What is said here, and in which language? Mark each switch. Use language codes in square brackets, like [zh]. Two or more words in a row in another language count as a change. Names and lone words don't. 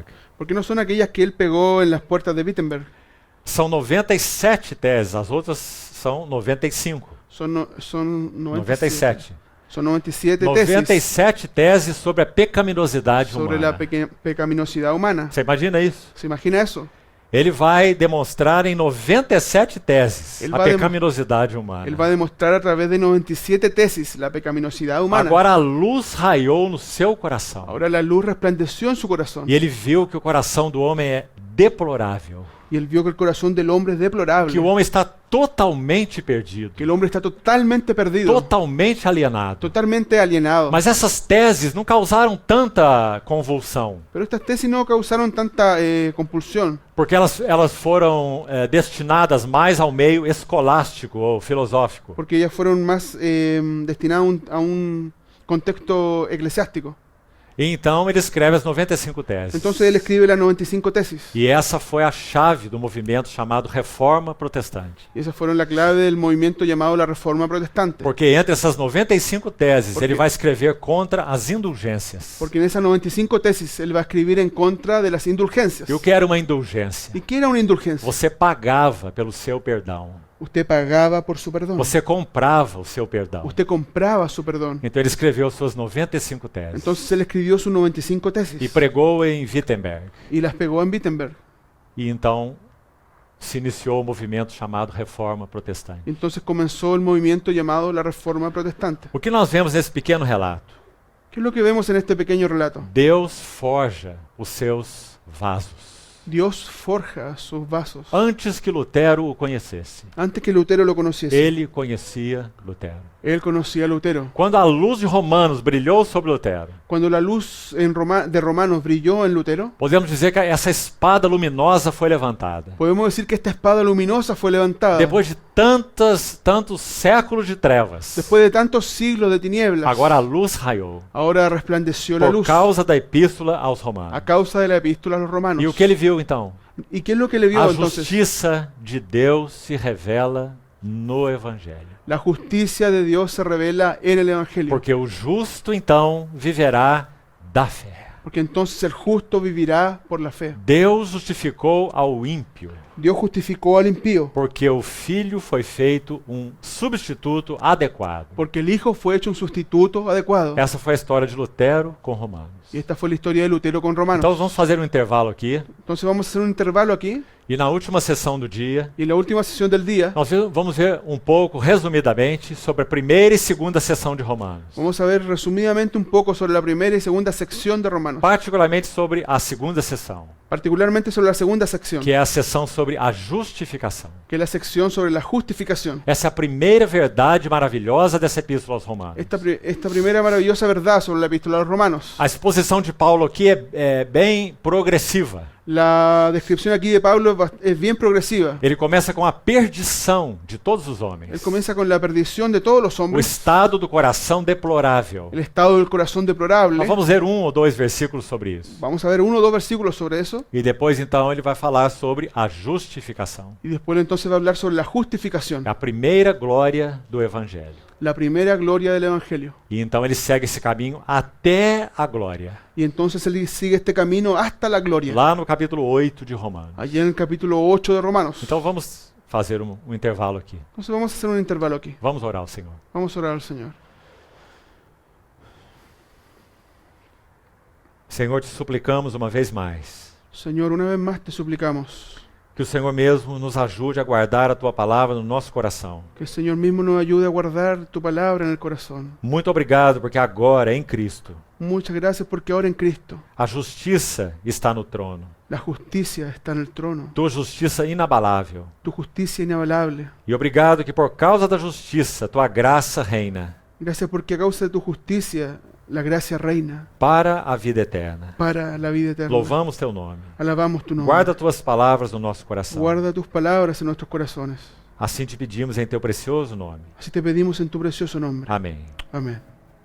[es] porque no son aquellas que él pegó en las puertas de Wittenberg. [pt] São 97 teses, as outras são 95. [es] Son 97. Son 97 tesis [pt] 97 teses sobre a pecaminosidade [es] sobre la humana. pecaminosidad humana. [pt] Você imagina isso? [es] ¿Se imagina eso? [pt] Ele vai demonstrar em 97 teses Ele a vai pecaminosidade humana. [es] Él va a demostrar a través de 97 tesis la pecaminosidad humana. [pt] Agora a luz raiou no seu coração. [es] Ahora la luz resplandeció en su corazón. [pt] E ele viu que o coração do homem é deplorável. [es] Y él vio que el corazón del hombre es deplorable. [pt] Que o homem está totalmente perdido. [es] Que el hombre está totalmente perdido. [pt] Totalmente alienado. [es] Totalmente alienado. [pt] Mas essas teses não causaram tanta convulsão. [es] Pero estas tesis no causaron tanta compulsión. [pt] Porque elas foram destinadas mais ao meio escolástico ou filosófico. [es] Porque ellas fueron más destinadas a un contexto eclesiástico. [pt] E então ele escreve as 95 teses. [es] Entonces él escribe las 95 tesis. [pt] E essa foi a chave do movimento chamado Reforma Protestante. [es] Y esas fueron la clave del movimiento llamado la Reforma Protestante. [pt] Porque entre essas 95 teses [es] Porque- [pt] ele vai escrever contra as indulgências. [es] Porque en esas 95 tesis él va a escribir en contra de las indulgencias. [pt] E o que era uma indulgência? [es] ¿Y qué era una indulgencia? [pt] Você pagava pelo seu perdão. [es] Usted pagaba por su perdón. [pt] Você comprava o seu perdão. [es] Usted compraba su perdón. [pt] Então ele escreveu suas 95 teses. [es] Entonces él escribió sus 95 [pt] E [es] tesis [pt] pregou em Wittenberg. [es] y las pegó en Wittenberg. [pt] E então se iniciou o movimento chamado Reforma Protestante. [es] Entonces comenzó el movimiento llamado la Reforma Protestante. [pt] O que nós vemos nesse pequeno relato? [es] ¿Qué es lo que vemos en este pequeño relato? [pt] Deus forja os seus vasos. [es] Dios forja sus vasos. [pt] Antes que Lutero o conhecesse, [es] Antes que Lutero lo conociese, [pt] ele conhecia Lutero. [es] él conocía a Lutero. [pt] Quando a luz de Romanos brilhou sobre Lutero, [es] Cuando la luz de Romanos brilló en Lutero, [pt] podemos dizer que essa espada luminosa foi levantada. [es] podemos decir que esta espada luminosa fue levantada. [pt] Depois de tantos séculos de trevas, [es] Después de tantos siglos de tinieblas, [pt] agora a luz raiou [es] ahora resplandeció la [pt] por [es] luz [pt] causa da epístola aos [es] a [pt] Romanos. [es] causa de la epístola a los romanos. [pt] E o que ele viu então? [es] ¿Y qué es lo que le vio [pt] A [es] entonces? [pt] justiça de Deus se revela no Evangelho. [es] La justicia de Dios se revela en el Evangelio. [pt] Porque o justo então viverá da fé. [es] Porque entonces el justo vivirá por la fe. [pt] Deus justificou ao ímpio, [es] Dios justificó al impío, [pt] porque o Filho foi feito um substituto adequado. [es] porque el Hijo fue hecho un sustituto adecuado. [pt] Essa foi a história de Lutero com Romanos. [es] Y esta fue la historia de Lutero con Romanos. [pt] Então vamos fazer um intervalo aqui. [es] Entonces vamos a hacer un intervalo aquí. [pt] E na última sessão do dia, [es] Y en la última sesión del día [pt] nós vamos ver um pouco, resumidamente, sobre a primeira e segunda sessão de Romanos. [es] vamos a ver resumidamente un poco sobre la primera y segunda sección de Romanos. [pt] Particularmente sobre a segunda sessão, [es] Particularmente sobre la segunda sección, [pt] que é a sessão sobre a justificação. [es] que es la sección sobre la justificación. [pt] Essa é a primeira verdade maravilhosa dessa epístola aos Romanos. [es] Esta primera maravillosa verdad sobre la epístola a los Romanos. [pt] A exposição de Paulo aqui é bem progressiva. [es] La descripción aquí de Pablo es bien progresiva. [pt] Ele começa com a perdição de todos os [es] Él [pt] homens, [es] comienza con la perdición de todos los [pt] o [es] hombres, [pt] estado do coração deplorável. [es] el estado del corazón deplorable. [pt] Nós vamos ver 1 ou 2 versículos sobre isso. [es] Vamos a ver 1 o 2 versículos sobre eso. [pt] E depois então ele vai falar sobre a justificação. [es] Y después entonces va a hablar sobre la justificación, [pt] É a primeira glória do Evangelho. [es] la primera gloria del Evangelio. [pt] E então ele segue esse caminho até a glória. [es] Y entonces él sigue este camino hasta la gloria, [pt] Lá no capítulo 8 de Romanos. [es] allí en el capítulo 8 de Romanos. [pt] Então vamos fazer um intervalo aqui. [es] Entonces vamos a hacer un intervalo aquí. [pt] Vamos orar ao Senhor. [es] Vamos a orar al Señor. [pt] Senhor, te suplicamos uma vez mais [es] Señor, una vez más te suplicamos [pt] que o Senhor mesmo nos ajude a guardar a tua palavra no nosso coração. [es] que el Señor mismo nos ayude a guardar tu palabra en el corazón. [pt] Muito obrigado, porque agora, em Cristo, [es] Muchas gracias porque ahora en Cristo [pt] a justiça está no trono. [es] la justicia está en el trono, [pt] Tua justiça inabalável. [es] tu justicia inigualable. [pt] E obrigado que por causa da justiça, tua graça reina [es] Gracias porque a causa de tu justicia la gracia reina [pt] para a vida eterna. [es] para la vida eterna. [pt] Louvamos teu nome. [es] Alabamos tu nombre. [pt] Guarda tuas palavras no nosso coração. [es] Guarda tus palabras en nuestros corazones. [pt] Assim te pedimos em teu precioso nome. [es] Así te pedimos en tu precioso nombre. [pt] Amém. [es] Amén.